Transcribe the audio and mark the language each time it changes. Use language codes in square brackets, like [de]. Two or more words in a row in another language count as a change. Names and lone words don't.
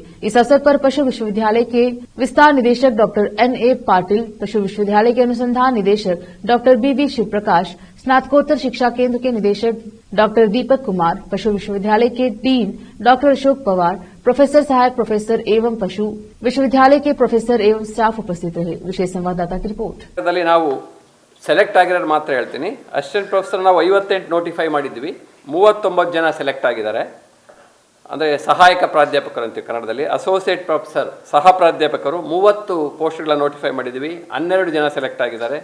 [hi] इस अवसर पर पशु विश्वविद्यालय के विस्तार निदेशक डॉक्टर एनए पाटिल, पशु विश्वविद्यालय के अनुसंधान निदेशक डॉक्टर बीबी शिवप्रकाश, स्नातकोत्तर शिक्षा केंद्र के निदेशक डॉक्टर दीपक कुमार, पशु विश्वविद्यालय के डीन डॉक्टर अशोक पवार, प्रोफेसर, सहायक प्रोफेसर एवं पशु विश्वविद्यालय के प्रोफेसर एवं स्टाफ उपस्थित रहे। विशेष संवाददाता की रिपोर्ट। [kn] ನಾವು ಸೆಲೆಕ್ಟ್ ಆಗಿರೋರು ಮಾತ್ರ ಹೇಳ್ತೀನಿ। [en] assistant professor [kn] ನಾವು 58 ನೋಟಿಫೈ ಮಾಡಿದ್ವಿ, 39 ಜನ ಸೆಲೆಕ್ಟ್ ಆಗಿದ್ದಾರೆ। ಅಂದರೆ ಸಹಾಯಕ ಪ್ರಾಧ್ಯಾಪಕರು ಅಂತೀವಿ ಕನ್ನಡದಲ್ಲಿ, [en] associate professor [kn] ಸಹ ಪ್ರಾಧ್ಯಾಪಕರು 30 ಪೋಸ್ಟ್ಗಳ ನೋಟಿಫೈ ಮಾಡಿದ್ವಿ, 12 ಜನ ಸೆಲೆಕ್ಟ್ ಆಗಿದ್ದಾರೆ।